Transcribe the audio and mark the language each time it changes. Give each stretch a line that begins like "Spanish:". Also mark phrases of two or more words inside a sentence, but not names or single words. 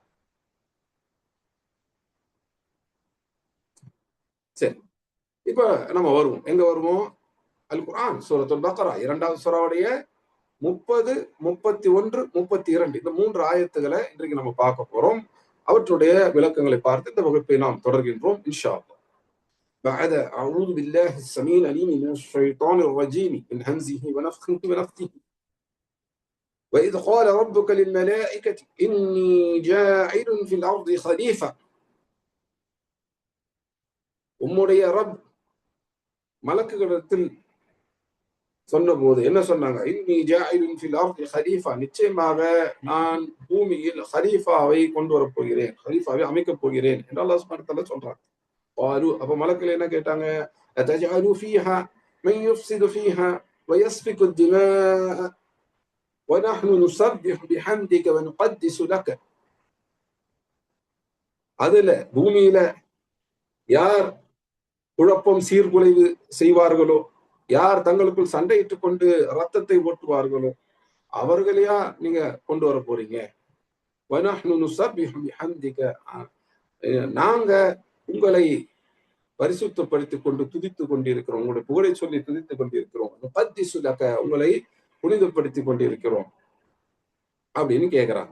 Tamil: சரி, இப்ப நம்ம வருவோம். எங்க வருவோம்? அல் குர்ஆன் சூரத்துல் பக்ரா 2வது சூராவுடைய 30, 31, 32 இந்த 3 ஆயத்துகளை இன்றைக்கு நம்ம பார்க்க போறோம். அவற்றுடைய விளக்கங்களை பார்த்து இந்த வகுப்பை நாம் தொடர்கின்றோம்
Arabic: إن شاء الله. بعد أعوذ بالله السميع العليم من الشيطان الرجيم من همزه ونفخه ونفثه وإذ قال ربك للملائكة إني جاعل في الأرض خليفة
Tamil: உம்முடைய ரப் மலக்குகளிடத்தில் சொன்னபோது என்ன சொன்னாங்க?
Arabic: إني جاعل في الأرض خليفة,
Tamil: நிச்சயமாக நான் பூமியில் ஹலீஃபாவை கொண்டு வரப் போகிறேன், ஹலீஃபாவை அமைக்கப் போகிறேன் என்று
Arabic: الله سبحانه و تعالى
Tamil: சொல்றாங்க. அப்ப மலக்குகள் என்ன கேட்டாங்க?
Arabic: أتجعل فيها من يفسد فيها ويسفك الدماء ونحن نسبح بحمدك ونقدس لك.
Tamil: அதுல பூமியில யார் குழப்பம் சீர்குலைவு செய்வார்களோ, யார் தங்களுக்குள் சண்டையிட்டுக் கொண்டு ரத்தத்தை ஓட்டுவார்களோ அவர்களையா நீங்க கொண்டு வர போறீங்க? நாங்க உங்களை பரிசுத்தப்படுத்திக் கொண்டு துதித்துக் கொண்டிருக்கிறோம், உங்களுடைய புகழை சொல்லி துதித்துக் கொண்டிருக்கிறோம், உங்களை புனிதப்படுத்திக் கொண்டிருக்கிறோம் அப்படின்னு கேட்கிறாங்க.